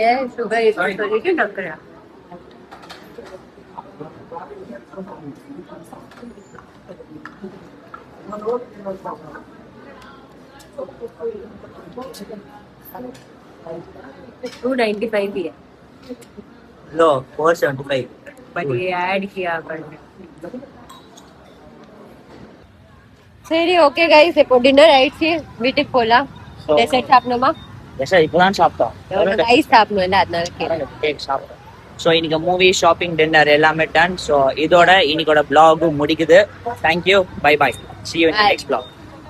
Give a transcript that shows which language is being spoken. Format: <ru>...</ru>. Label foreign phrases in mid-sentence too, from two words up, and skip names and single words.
<ta>சுகர் இருக்குன்னு சொல்லிட்டு நக்குறேன். $295 है.</ta> <hi>लो 475. बट ये ऐड किया करने.</hi> <ta>சரி</ta> <en>okay guys,</en> <ta>இப்போ டின்னர் ஆயிடுச்சு, வீட்டுக்கு போலாம். டெசர்ட் சாப்பிடணுமா? எஸ் இப்பதான் சாப்பிட்டோம். ரைஸ் சாப்பிடணும்ல, அதனால கேக் சாப்பிட்டோம். ஸோ இன்னைக்கு</ta> <en>movie, shopping, dinner</en> <ta>எல்லாமே டன். ஸோ இதோட இன்னைக்கோட vlog முடிக்குது.</ta> <en>thank you, bye bye, see you in the next vlog.</en>